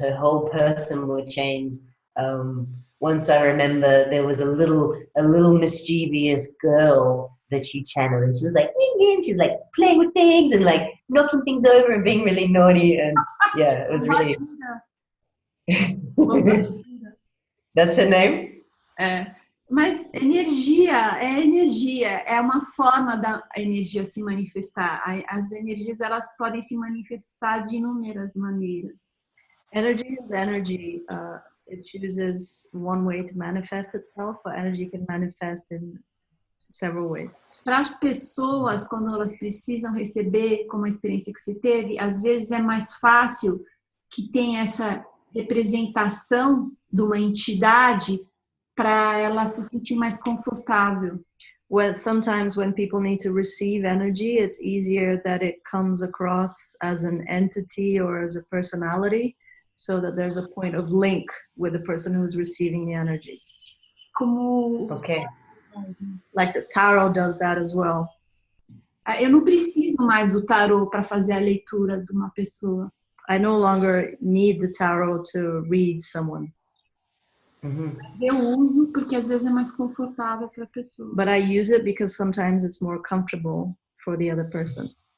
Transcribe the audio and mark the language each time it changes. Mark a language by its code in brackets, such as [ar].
[en] Her whole person would change. Once I remember there was a little mischievous girl that she channeled, and she was like, she was like playing with things and like knocking things over and being really naughty, and yeah, it was really. That's her name? [pt] Mas energia, é uma forma da energia se manifestar. As energias, elas podem se manifestar de inúmeras maneiras. [en] Energy is energy. It chooses one way to manifest itself, but energy can manifest in several ways. [pt] Para as pessoas, quando elas precisam receber, como a experiência que você teve, às vezes é mais fácil que tenha essa representação de uma entidade para ela se sentir mais confortável. [en] Well, sometimes when people need to receive energy, it's easier that it comes across as an entity or as a personality, so that there's a point of link with the person who's receiving the energy. [pt] Como [en] okay. Like the tarot does that as well. [pt] Eu não preciso mais do tarô para fazer a leitura de uma pessoa. [en] I no longer need the tarot to read someone. [pt] Mas eu uso porque às vezes é mais confortável para a pessoa. [en] But I use it because sometimes it's more comfortable for the other person.